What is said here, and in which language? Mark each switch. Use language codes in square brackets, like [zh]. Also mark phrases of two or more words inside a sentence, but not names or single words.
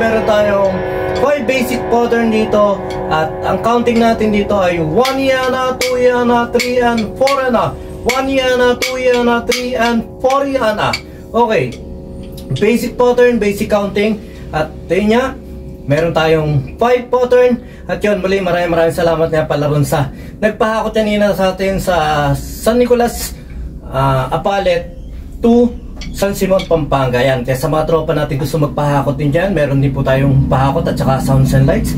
[tl] tayong 5 [en] basic pattern [tl] dito. At ang counting natin dito ay 1 yana, 2 yana, 3 and 4 yana. 1 yana, 2 yana, 3 and 4 yana. [en] Okay, basic pattern, basic counting. [tl] At tingnan niya, meron tayong 5 pattern. At yun, muli maraming salamat nga pala ron sa nagpahakot kanina sa atin sa San Nicolas Apalet to San Simon, Pampanga. Yan, kaya sa mga tropa natin gusto magpahakot din dyan, meron din po tayong pahakot at saka [en] sounds and lights.